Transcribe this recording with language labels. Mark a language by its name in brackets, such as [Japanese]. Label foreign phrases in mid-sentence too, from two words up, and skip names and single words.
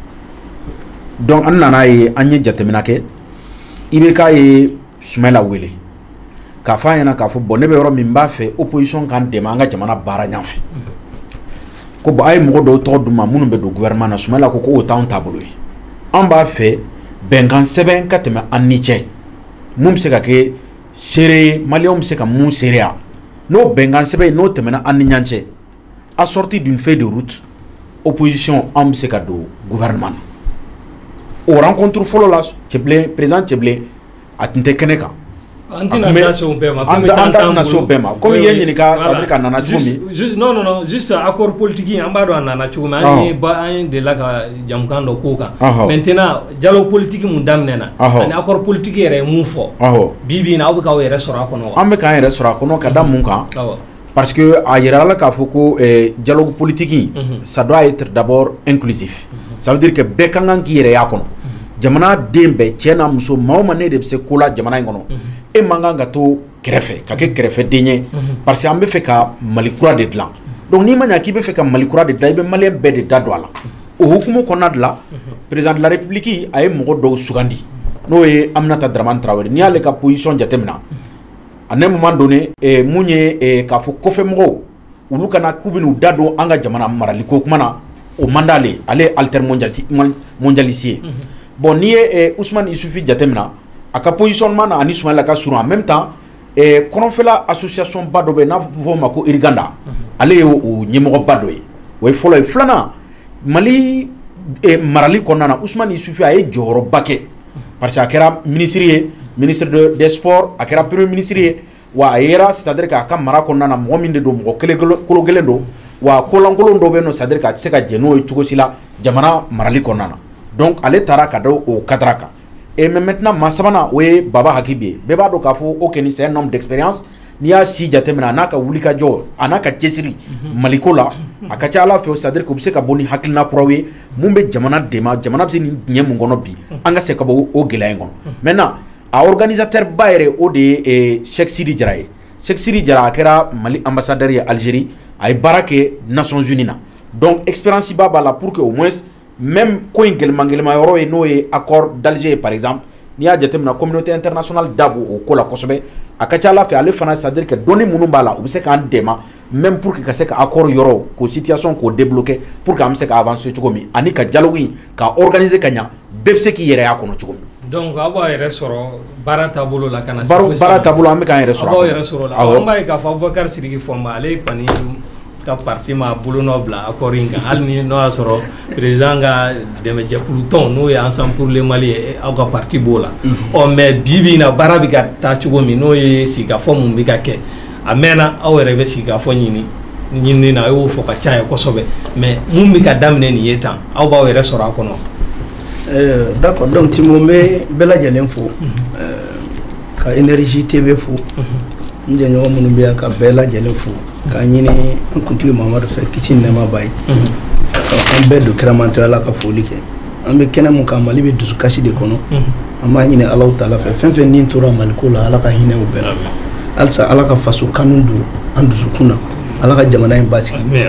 [Bambara] donc an nana ye an ye jateminɛ kɛ IBK ye Soumaïla wele k'a fɔ an ɲɛna k'a fɔ bon ne bɛ yɔrɔ min b'a fɛ opposition k'an dɛmɛ an ka jamana baara ɲɛfɛ ko bon a ye mɔgɔ dɔw tɔgɔ d'u ma minnu bɛ don gouvernement na Soumaïla ko o t'anw taabolo ye an b'a fɛ bɛnkan sɛbɛn ka tɛmɛ an ni cɛ mun bɛ se ka kɛ seere ye maliyɛnw bɛ se ka mun seereya n'o bɛnkan sɛbɛn n'o tɛmɛna an ni ɲɔgɔn cɛ [French] assorti d'une feuille de route opposition [Bambara] an bɛ se ka don gouvernement na o rencontre fɔlɔ la président Tcheblé a tun tɛ kɛnɛ kan. An tɛna da se o bɛɛ ma. An tɛna se o bɛɛ ma comme i ye ɲininka [French] c'est-à-dire que [Bambara] a nana cogo min. [French] non juste accord politique [Bambara] an b'a dɔn a nana cogo min an delila ka jamukan dɔ k'o kan. [French] maintenant dialogue politique [Bambara] mun daminɛna ani [French] accord politique [Bambara] yɛrɛ ye mun fɔ. bi in na aw bɛ k'aw yɛrɛ sɔrɔ a kɔnɔ wa. An bɛ k'an yɛrɛ sɔrɔ a kɔnɔ ka da mun kan. [French] Parce que [Bambara] a yirala k'a fɔ ko [French] dialogue politique ça doit être d'abord inclusif. Ça veut dire que [Bambara] bɛɛ ka kan k'i yɛrɛ y'a kɔnɔ. Jamana den bɛɛ cɛ n'a muso maa o maa ne de bɛ se ko la jamana in kɔnɔ. E man kan ka to kɛrɛfɛ ka kɛ kɛrɛfɛden ye [French] parce que [Bambara] an bɛ fɛ ka Mali kura de dilan. Donc n'i ma ɲɛ k'i bɛ fɛ ka Mali kura de dilan i bɛ maliyɛn bɛɛ de da don a la. O hukumu kɔnɔna de la [French] président de la République [Bambara] a ye mɔgɔ dɔw sugandi n'o ye Aminata Dramane Traoré n'i y'ale ka position jateminɛ [French] à un moment donné [Bambara] mun ye k'a fɔ kɔfɛmɔgɔw olu kana k'u bɛn'u da don an ka jamana maraliko kuma na o man d'ale ale ye altermondialiste ye. Bon n'i ye Ousmane Isufi jateminɛ a ka positionnement na ani Soumaïla ka surun [French] en même temps [Bambara] kɔnɔfɛla association ba dɔ bɛ n'a bɛ fɔ o ma ko Iriganda ale ye o ɲɛmɔgɔba dɔ ye o ye fɔlɔ ye. Filanan Mali marali kɔnɔna na Ousmane Isufi a ye jɔyɔrɔba kɛ [French] parce que [Bambara] a kɛra ministre ye [French] ministre des sports [Bambara] a kɛra [French] premier ministre [Bambara] ye wa a yera [French] c'est-à-dire [Bambara] k'a ka mara kɔnɔna na mɔgɔ min de don mɔgɔ kolo gɛlɛn don wa kolankolon dɔ bɛ yen nɔ [French] c'est-à-dire [Bambara] k'a tɛ se ka jɛ n'o ye cogo si la jamana marali kɔnɔna na donc ale taara ka da o cadre kan. [French] Et maintenant [Bambara] maa sabanan o ye Baba Hakibi ye bɛɛ b'a dɔn k'a fɔ o kɔni [French] c'est un homme d'expérience [Bambara] n'i y'a si jateminɛ a n'a ka wulikajɔ a n'a ka cɛsiri Maliko la a ka ca Ala fɛ [French] c'est-à-dire que [Bambara] u bɛ se ka bɔ ni hakilina kuraw ye mun bɛ jamana dɛmɛ jamana bɛ se nin diɲɛ mun kɔnɔ bi an ka se ka bɔ o gɛlɛya in kɔnɔ. Maintenant a organisateur ba yɛrɛ o de ye Cheikh Sidi Jara ye. Cheikh Sidi Jara a kɛra Mali ambassadeur ye Algérie a ye baara kɛ Nations Unies na donc expérience ba b'a la [French] pour que au moins même [Bambara] ko in gɛlɛma yɔrɔ ye n'o ye [French] accord d'Alger par exemple [Bambara] n'i y'a jateminɛ [French] communauté internationale [Bambara] da b'o o ko la kosɛbɛ a ka ca Ala fɛ ale fana [French] c'est-à-dire que [Bambara] donni minnu b'a la u bɛ se k'an dɛmɛ [French] même pour que [Bambara] ka se ka accord yɔrɔ k'o situation k'o débloquer [French] pour que [Bambara] an bɛ se ka avancer cogo min ani ka dialogue in ka organiser ka ɲa bɛɛ bɛ se k'i yɛrɛ y'a kɔnɔ cogo min. Donc aw b'a yɛrɛ sɔrɔ baara taabolo la ka na se baara taabolo an bɛ k'an yɛrɛ sɔrɔ aw b'aw yɛrɛ sɔrɔ la an b'a ye k'a fɔ Abubakar Sidiki Fɔnba ale kɔni ka parti ma bolo nɔ bila accord in kan hali ni n'o y'a sɔrɔ président ka dɛmɛjɛkulu tɔn n'o ye Ensemble pour le Mali ye aw ka parti b'o la mais bi in na baara bɛ ka taa cogo min n'o ye sigikafɔ mun bɛ ka kɛ a mɛnna aw yɛrɛ bɛ sigikafɔ ɲini na a y'o fɔ ka caya kosɛbɛ mais mun bɛ ka daminɛ nin ye tan aw b'aw yɛrɛ sɔrɔ a kɔnɔ. [French] D'accord donc [Bambara] Timo n bɛ bɛɛ lajɛlen fo ka Énergie TV fo n jɛɲɔgɔn minnu bɛ yan ka bɛɛ lajɛlen fo k'a ɲini an kuntigi Mamadu fɛ kisi ni nɛɛma b'a ye an bɛɛ don kɛnɛmantɔ Ala ka foli kɛ an bɛ kɛnɛ mun kan Mali bɛ dusukasi de kɔnɔ an b'a ɲini Alahu Taala fɛ fɛn fɛn nin tora Maliko la Ala ka hinɛ o bɛɛ la halisa Ala ka faso kanu don an dusukun na Ala ka jamana in basigi